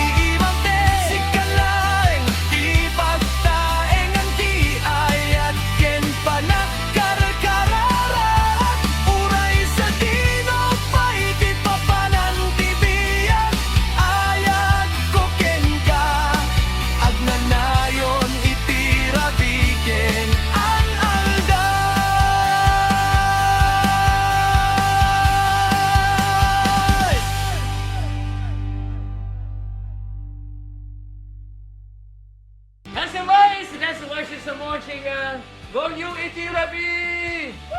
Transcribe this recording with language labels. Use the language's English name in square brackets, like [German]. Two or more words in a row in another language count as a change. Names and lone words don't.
[Iloko] imante, sikalaeng ti pagtaengan ti ayat ken panagkarkararat, uray sa tinopay ti papanan ti biyak, ayat ko kenka, agnanayon iti rabi ken an aldaw. [English] That's the worship sa morning. [Iloko] Volume iti rabi.